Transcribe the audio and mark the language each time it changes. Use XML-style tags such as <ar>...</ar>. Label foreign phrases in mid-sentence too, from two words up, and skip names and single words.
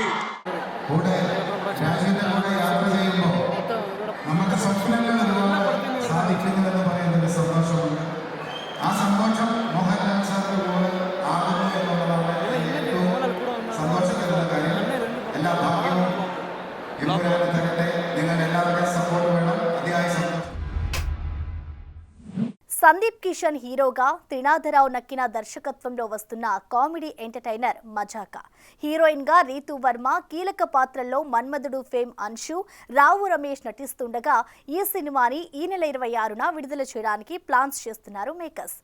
<ml>കൂടെ രാജ്യത്തെ കൂടെ യാത്ര ചെയ്യുമ്പോൾ നമുക്ക് സ്വപ്നങ്ങൾ ഒരുപാട് സാധിക്കുന്നുവെന്ന് പറയുന്നൊരു സന്തോഷമുണ്ട്. ആ സന്തോഷം മോഹൻലാൽ സാറിന്റെ കൂടെ ആകുന്നു എന്നുള്ളതാണ് ഏറ്റവും സന്തോഷിക്കുന്ന കാര്യം. എല്ലാ ഭാഗ്യവും ഇപ്പോഴാണ് തരട്ടെ. നിങ്ങൾ എല്ലാവരുടെയും സപ്പോർട്ട് വേണം. അതിയായ സന്തോഷം.</ml> <te>సందీప్ కిషన్ హీరోగా త్రినాథరావు నక్కిన దర్శకత్వంలో వస్తున్న</te> <en>comedy entertainer</en> <te>మజాకా. హీరోయిన్ గా రీతు వర్మ, కీలక పాత్రల్లో మన్మధుడు ఫేమ్ అన్షు, రావు రమేష్ నటిస్తుండగా ఈ సినిమాని ఈ నెల 26న విడుదల చేయడానికి ప్లాన్స్ చేస్తున్నారు మేకర్స్.</te>